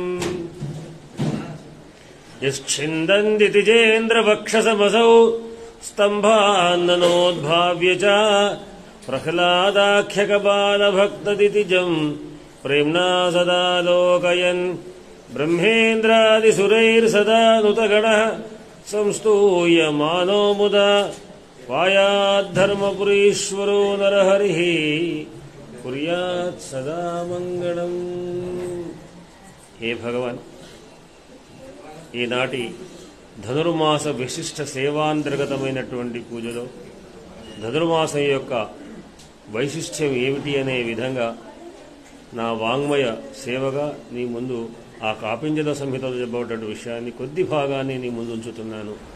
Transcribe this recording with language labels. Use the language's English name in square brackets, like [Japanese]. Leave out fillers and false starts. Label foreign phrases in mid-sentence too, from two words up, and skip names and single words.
[Sanskrit] यश्छिन्दन्ति तिजेन्द्रवक्षसमसौ स्तम्भान्ननोद्भाव्य च प्रह्लादाख्यकबालभक्तदितिजम् प्रेम्णा सदा लोकयन् ब्रह्मेन्द्रादिसुरैर्सदा नुतगणः संस्तूयमानो मुदा पायाद्धर्मपुरीश्वरो नरहरिः कुर्यात् सदा मंगलम्। हे भगवान, [Telugu] ఈనాటి ధనుర్మాస విశిష్ట సేవాంతర్గతమైనటువంటి పూజలో ధనుర్మాసం యొక్క వైశిష్ట్యం ఏమిటి అనే విధంగా నా వాంగ్మయ సేవగా నీ ముందు ఆ కాపింజల సంహితలో చెప్పబడిన విషయాన్ని కొద్ది భాగాన్ని నీ ముందు ఉంచుతున్నాను.